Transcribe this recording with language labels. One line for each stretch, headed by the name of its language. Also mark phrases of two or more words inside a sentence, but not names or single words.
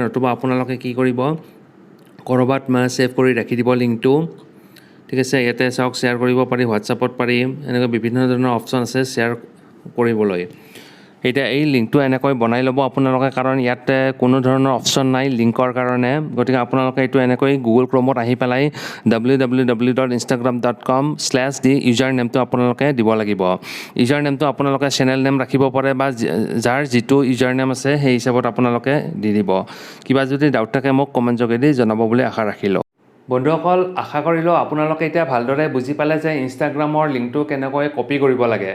Assamese: নতুবা আপোনালোকে কি কৰিব, ক'ৰবাত ছেভ কৰি ৰাখি দিব লিংকটো। ঠিক আছে, ইয়াতে চাওক শ্বেয়াৰ কৰিব পাৰি, হোৱাটছআপত পাৰি, এনেকৈ বিভিন্ন ধৰণৰ অপশ্যন আছে শ্বেয়াৰ কৰিবলৈ। এতিয়া এই লিংকটো এনেকৈ বনাই ল'ব আপোনালোকে, কাৰণ ইয়াতে কোনো ধৰণৰ অপশ্যন নাই লিংকৰ কাৰণে। গতিকে আপোনালোকে এইটো এনেকৈ গুগল ক্ৰমত আহি পেলাই www.instagram.com/ দি
English: user nameটো
Assamese: আপোনালোকে দিব লাগিব।
English: user nameটো
Assamese: আপোনালোকে
English: channel name
Assamese: ৰাখিব পাৰে বা যাৰ যিটো
English: user name
Assamese: আছে সেই হিচাপত আপোনালোকে দি দিব। কিবা যদি ডাউট থাকে মোক কমেণ্ট যোগেদি জনাব বুলি আশা ৰাখিলোঁ। বন্ধুসকল, আশা কৰিলোঁ আপোনালোকে এতিয়া ভালদৰে বুজি পালে যে ইনষ্টাগ্ৰামৰ লিংকটো কেনেকৈ কপি কৰিব লাগে।